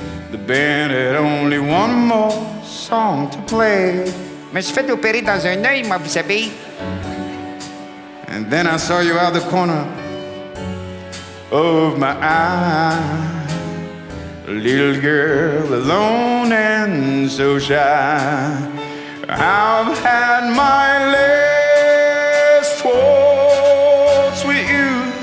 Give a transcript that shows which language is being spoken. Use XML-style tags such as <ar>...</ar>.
<en>The band had only one more song to play.</en> <fr>Je me suis fait opérer dans un œil, moi, vous savez.</fr> <en>And then I saw you out the corner of my eye. A little girl, alone and so shy. I've had my last waltz with you.</en>